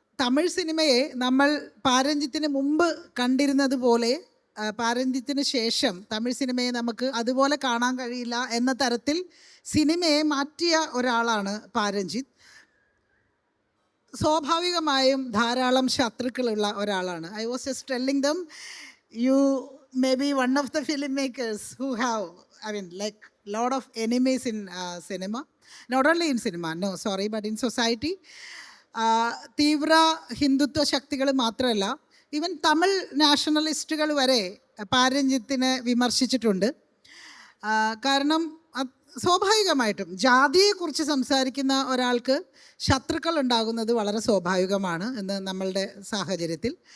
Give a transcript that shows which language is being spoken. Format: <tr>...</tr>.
<ml>തമിഴ് സിനിമയെ നമ്മൾ പാരഞ്ജിത്തിന് മുമ്പ് കണ്ടിരുന്നത് പോലെ പാരഞ്ജിത്തിന് ശേഷം തമിഴ് സിനിമയെ നമുക്ക് അതുപോലെ കാണാൻ കഴിയില്ല എന്ന തരത്തിൽ സിനിമയെ മാറ്റിയ ഒരാളാണ് പാരഞ്ജിത്ത്. സ്വാഭാവികമായും ധാരാളം ശത്രുക്കളുള്ള ഒരാളാണ്.</ml> <en>I was just telling them, you may be one of the filmmakers who have, I mean, like lot of enemies in cinema. Not only in cinema, no, sorry, but in society.</en> <ml>തീവ്ര ഹിന്ദുത്വ ശക്തികൾ മാത്രമല്ല, ഈവൻ തമിഴ് നാഷണലിസ്റ്റുകൾ വരെ പാരഞ്ജിത്തിനെ വിമർശിച്ചിട്ടുണ്ട്. കാരണം സ്വാഭാവികമായിട്ടും ജാതിയെക്കുറിച്ച് സംസാരിക്കുന്ന ഒരാൾക്ക് ശത്രുക്കൾ ഉണ്ടാകുന്നത് വളരെ സ്വാഭാവികമാണ് എന്ന് നമ്മളുടെ സാഹചര്യത്തിൽ.</ml>